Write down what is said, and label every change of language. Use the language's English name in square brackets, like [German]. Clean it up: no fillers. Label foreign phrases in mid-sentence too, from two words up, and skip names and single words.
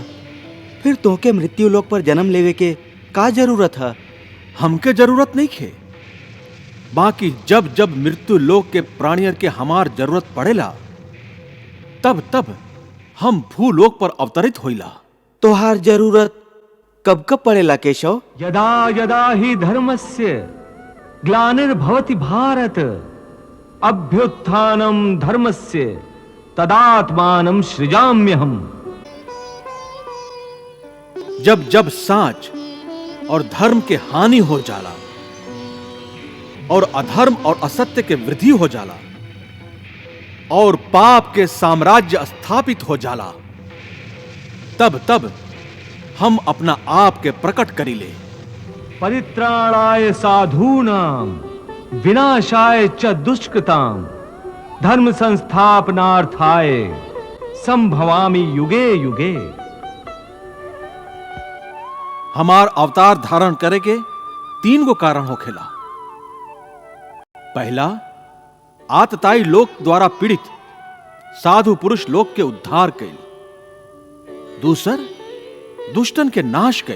[Bhojpuri] फिर तोके मृत्यु लोक पर जन्म लेवे के का जरूरत है? हमके जरूरत नहीं खे। बाकी जब जब मृत्यु लोक के प्राणियर के हमार जरूरत पड़ेला तब तब हम भूलोक पर अवतरित होइला। तोहार जरूरत कब कब पड़ेला केशव? [Sanskrit] यदा यदा हि धर्मस्य ग्लानिर्भवति भारत अभ्युत्थानं धर्मस्य तदात्मानं सृजाम्यहम्। [Bhojpuri] जब जब साच और धर्म के हानि हो जाला और अधर्म और असत्य के वृद्धि हो जाला और पाप के साम्राज्य स्थापित हो जाला, तब तब हम अपना आप के प्रकट करिले। [Sanskrit] परित्राणाय साधूनां विनाशाय च दुष्कृतां धर्म संस्थापनार्थाय संभवामि युगे युगे। [Bhojpuri] हमार अवतार धारण करे के 3 गो कारण होखेला। पहला, आतताई लोक द्वारा पीड़ित साधु पुरुष लोक के उद्धार कैल। दूसर, दुष्टन के नाश कैल।